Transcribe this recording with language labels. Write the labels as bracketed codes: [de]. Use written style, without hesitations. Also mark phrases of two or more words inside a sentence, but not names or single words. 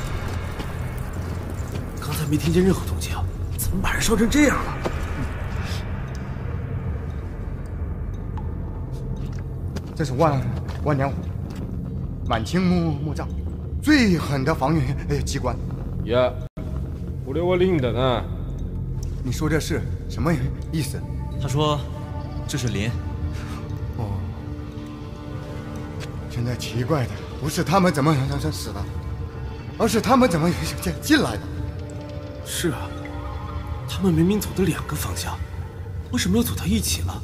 [zh] 刚才没听见任何动静，怎么把人烧成这样了？这是万年虎，满清墓葬，最狠的防御机关。呀， [ja] これはリンだな。 [zh] 你说这是什么意思？他说，这是林。哦，现在奇怪的不是他们怎么死的，而是他们怎么进来的。是啊，他们明明走的2个方向，为什么又走到一起了？